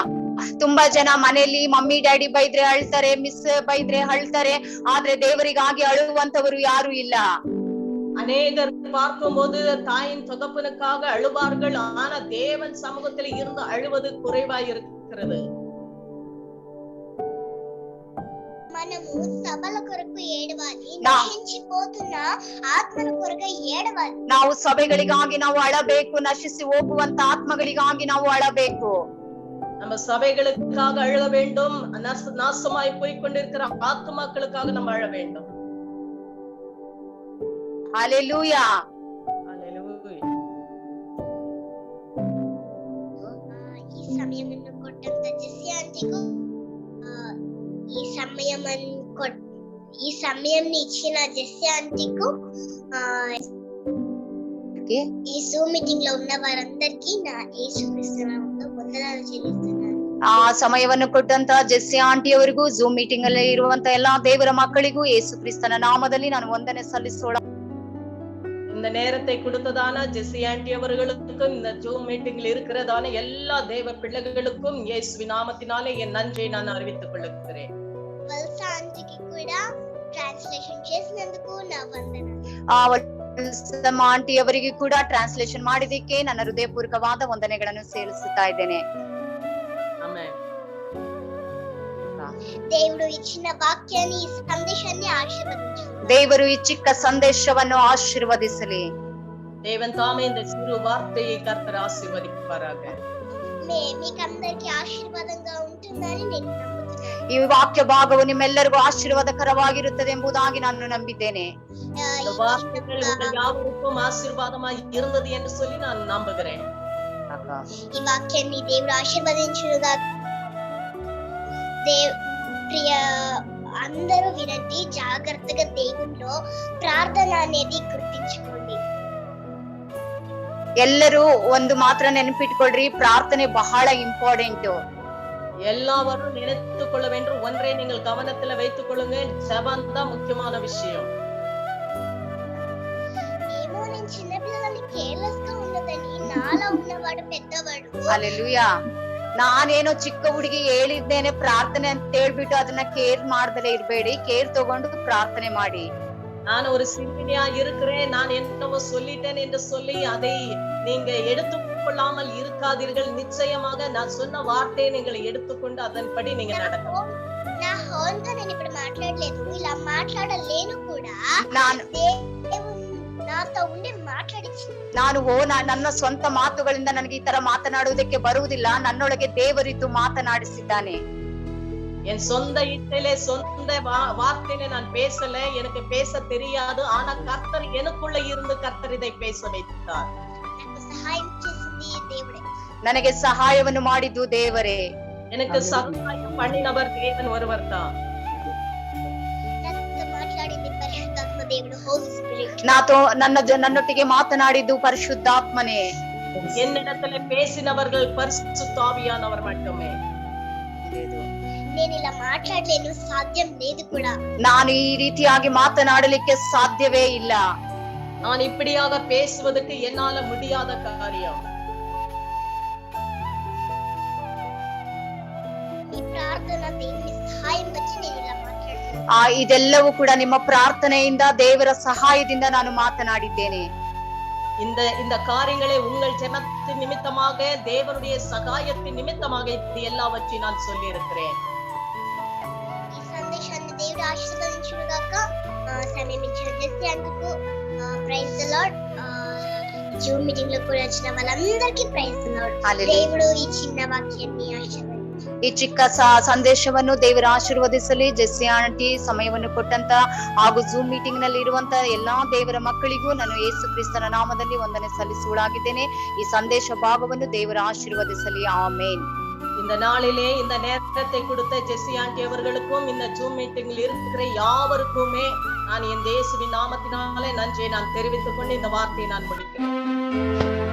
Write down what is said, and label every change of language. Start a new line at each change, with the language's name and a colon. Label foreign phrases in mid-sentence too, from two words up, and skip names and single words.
Kannada: ತುಂಬಾ ಜನ ಮನೆಯಲ್ಲಿ
English: Mummy Daddy
Kannada: ಬೈದ್ರೆ ಅಳ್ತಾರೆ, ಮಿಸ್ ಬೈದ್ರೆ ಅಳ್ತಾರೆ, ಆದ್ರೆ ದೇವರಿಗಾಗಿ ಅಳುವಂತವರು ಯಾರು ಇಲ್ಲ.
Tamil: அநேகர் பார்க்கும்போது தாயின் தகப்பனுக்காக அழுவார்கள், ஆனா தேவன் சமூகத்தில் இருந்து அழுவது குறைவாய் இருக்கிறது.
Telugu: మనము సభల కొరకు ఏడవాలి, నశించిపోతున్న ఆత్మల కొరకు ఏడవాలి.
Kannada: ನಾವು ಸಭೆಗಳಿಗಾಗಿ ನಾವು ಅಳಬೇಕು, ನಶಿಸಿ ಹೋಗುವಂತ ಆತ್ಮಗಳಿಗಾಗಿ ನಾವು ಅಳಬೇಕು.
Tamil: நம்ம சபைகளுக்காக அழ வேண்டும், நாசமாய் போய் கொண்டிருக்கிற ஆத்மாக்களுக்காக நம்ம அழ வேண்டும்.
Kannada: ಹಲ್ಲೆಲೂಯಾ.
Telugu: ఈ సమయమును కొట్టంత జెస్సీ ఆంటీకు ఈ సమయంని ఇచ్చిన జెస్సీ ఆంటీకు ఈ జూమ్ మీటింగ్ లో ఉన్న వారందరికీ నా యేసుక్రీస్తు నామములో వందనాలు చెల్లిస్తున్నాను.
Kannada: ಆ ಸಮಯವನ್ನು ಕೊಟ್ಟಂತ ಜೆಸ್ಸಿ ಆಂಟಿ ಅವರಿಗೂ, ಜೂಮ್ ಮೀಟಿಂಗ್ ಅಲ್ಲಿ ಇರುವಂತ ಎಲ್ಲಾ ದೇವರ ಮಕ್ಕಳಿಗೂ ಯೇಸು ಕ್ರಿಸ್ತನ ನಾಮದಲ್ಲಿ ನಾನು ವಂದನೆ ಸಲ್ಲಿಸೋಣ.
Tamil: இந்த நேரத்தை கொடுத்ததான ஜெஸ்ஸி ஆண்டி அவர்களுக்கும் இந்த ஜூம் மீட்டிங்கில் இருக்கிறதான எல்லா தேவ பிள்ளைகளுக்கும் இயேசுவின் நாமத்தினாலே என் நன்றியை நான் அறிவித்துக் கொள்கிறேன்.
Telugu: వల్స ఆంటీకి కూడా ట్రాన్స్లేషన్ చేసినందుకు నా వందనాలు.
Kannada: ಆ ಆಂಟಿ ಅವರಿಗೆ ಕೂಡ ಟ್ರಾನ್ಸ್ಲೇಷನ್ ಮಾಡಿದಕ್ಕೆ ನನ್ನ ಹೃದಯಪೂರ್ವಕವಾದ ವಂದನೆಗಳನ್ನು ಸಲ್ಲಿಸುತ್ತಾ ಇದ್ದೇನೆ. ಆಮೆನ್.
Telugu: దేవుడు ఇచ్చిన వాక్యాన్ని, సందేశాన్ని ఆశీర్వదించు.
Kannada: ದೇವರು ಈ ಚಿಕ್ಕ ಸಂದೇಶವನ್ನು ಆಶೀರ್ವದಿಸಲಿ.
Tamil: தேவன் தாமே இந்த சிறு வார்த்தையை கர்த்தர் ஆசீர்வதிப்பாராக.
Telugu: మీకందరికీ ఆశీర్వాదంగా ఉంటుందని నేను నమ్ముతున్నాను.
Kannada: ಈ ವಾಕ್ಯ ಭಾಗವು ನಿಮ್ಮೆಲ್ಲರಿಗೂ ಆಶೀರ್ವಾದಕರವಾಗಿರುತ್ತದೆ ಎಂಬುದಾಗಿ ನಾನು ನಂಬಿದ್ದೇನೆ.
Tamil: இந்த வார்த்தைகள் உங்கள் யாவருக்கும் ஆசீர்வாதமாய் இருந்தது என்று சொல்லி நான் நம்புகிறேன்.
Telugu: ఈ వాక్యాన్ని దేవుడు ఆశీర్వదించునుగా. ప్రియ అందరూ వినండి, జాగ్రత్తగా దేవునిలో ప్రార్థన అనేది గుర్తించుకోండి.
Kannada: ಎಲ್ಲರೂ ಒಂದು ಮಾತ್ರ ನೆನಪಿಟ್ಕೊಳ್ರಿ, ಪ್ರಾರ್ಥನೆ ಬಹಳ ಇಂಪಾರ್ಟೆಂಟ್.
Tamil: எல்லாவரும் நினைத்துக் கொள்ள வேண்டும். ஒன்றை நீங்கள் கவனத்துல வைத்துக் கொள்ளுங்க, ஜெபம் தான் முக்கியமான விஷயம்.
Telugu: ఏమో నేను చిన్నపిల్లలని కేర్లెస్ గా ఉన్నదని, నాలా ఉన్నవాడు పెద్దవాడు.
Kannada: ಹಲ್ಲೆಲೂಯಾ. ನಾನೇನೋ ಚಿಕ್ಕ ಹುಡುಗಿ ಹೇಳಿದ್ದೇನೆ ಪ್ರಾರ್ಥನೆ ಅಂತ ಹೇಳ್ಬಿಟ್ಟು ಅದನ್ನ ಕೇರ್ ಮಾಡ್ದಲೇ ಇರ್ಬೇಡಿ, ಕೇರ್ ತಗೊಂಡು ಪ್ರಾರ್ಥನೆ ಮಾಡಿ.
Tamil: நான் ஒரு சிறுமியா இருக்கிறேன், நான் என்னவோ சொல்லிட்டேன் என்று சொல்லி அதை நீங்க எடுத்துக்கொள்ளாமல் இருக்காதீர்கள். நிச்சயமாக நான் சொன்ன வார்த்தையை நீங்கள் எடுத்துக்கொண்டு அதன்படி நீங்க நடக்கணும்.
Telugu: నా హోన్ గా నేను ఇప్పుడు మాట్లాడలేదు, ఇలా మాట్లాడలేను కూడా.
Kannada: ನಾನು
Telugu: దేవుడు నాతో ఉండి మాట్లాడించి,
Kannada: ನಾನು ನನ್ನ ಸ್ವಂತ ಮಾತುಗಳಿಂದ ನನಗೆ ಈ ತರ ಮಾತನಾಡುವುದಕ್ಕೆ ಬರುವುದಿಲ್ಲ, ನನ್ನೊಳಗೆ ದೇವರಿದ್ದು ಮಾತನಾಡಿಸಿದ್ದಾನೆ.
Tamil: என் சொந்த இச்சையிலே சொந்த வார்த்தையிலே நான் பேசல, எனக்கு பேச தெரியாது. ஆனா கர்த்தர் எனக்குள்ள இருந்து கர்த்தர் இதை பேச வைத்தார்.
Telugu: నాకు సహాయం చేసింది దేవుడే.
Kannada: ನನಗೆ ಸಹಾಯವನ್ನು ಮಾಡಿದ್ದು ದೇವರೇ.
Tamil: எனக்கு சகாயம் பண்ணினவர் தேவன் ஒருவர் தான்.
Telugu: నాతో మాట్లాడింది పరిశుద్ధాత్మ దేవుడు,
English: Holy Spirit.
Kannada: ನನ್ನೊಟ್ಟಿಗೆ ಮಾತನಾಡಿದ್ದು ಪರಿಶುದ್ಧಾತ್ಮನೇ.
Tamil: என்னிடத்துல பேசினவர்கள் பரிசுத்த ஆவியானவர் மட்டுமே.
Telugu: నేను ఇలా మాట్లాడలేను, సాధ్యం లేదు కూడా.
Kannada: ನಾನು ಈ ರೀತಿಯಾಗಿ ಮಾತನಾಡಲಿಕ್ಕೆ ಸಾಧ್ಯವೇ ಇಲ್ಲ.
Tamil: நான் இப்படியாக பேசுவதற்கு என்னால முடியாத காரியம்.
Telugu: ఈ ప్రార్థన దేవుని సహాయం వచ్చి నేను ఇలా మాట్లాడుతున్నాను.
Kannada: ಇದೆಲ್ಲವೂ ಕೂಡ ನಿಮ್ಮ ಪ್ರಾರ್ಥನೆಯಿಂದ, ದೇವರ ಸಹಾಯದಿಂದ ನಾನು ಮಾತನಾಡಿದ್ದೇನೆ.
Tamil: இந்த காரியங்களை உங்கள் ஜெபத்தின் நிமித்தமாக, தேவனுடைய சகாயத்தின் நிமித்தமாக இது எல்லாவற்றையும் நான் சொல்லி இருக்கிறேன்.
Telugu: ఈ సందేశాన్ని దేవుడు ఆశీర్వదించుగాక. సమయం ఇచ్చిన జెస్సీ అందుకు
English: Praise the Lord.
Telugu: జూమ్ మీటింగ్ లో కూడా వచ్చిన వాళ్ళందరికీ
English: Praise the Lord.
Telugu: దేవుడు ఈ చిన్న వాక్యాన్ని ఆశీర్వదించు.
Kannada: ಈ ಚಿಕ್ಕ ಸಂದೇಶವನ್ನು ದೇವರ ಆಶೀರ್ವದಿಸಲಿ. ಜೆಸ್ಸಿ ಆಂಟಿ ಸಮಯವನ್ನು ಕೊಟ್ಟಂತ ಹಾಗೂ ಜೂಮ್ ಮೀಟಿಂಗ್ ನಲ್ಲಿ ಇರುವಂತ ಎಲ್ಲಾ ದೇವರ ಮಕ್ಕಳಿಗೂ ನಾನು ಯೇಸು ಕ್ರಿಸ್ತನ ನಾಮದಲ್ಲಿ ವಂದನೆ ಸಲ್ಲಿಸುವಳಾಗಿದ್ದೇನೆ. ಈ ಸಂದೇಶ ಭಾಗವನ್ನು ದೇವರ ಆಶೀರ್ವದಿಸಲಿ. ಆಮೇನ್.
Tamil: இந்த நாளிலே இந்த நேரத்தை கொடுத்த ஜெஸ்ஸி ஆண்டி அவர்களுக்கும் இந்த ஜூம் மீட்டிங்கில் இருக்கிற யாவருக்குமே நான் என் இயேசுவின் நாமத்தினாலே நன்றியை நான் தெரிவித்துக் கொண்டு இந்த வார்த்தையை நான் முடிக்கிறேன்.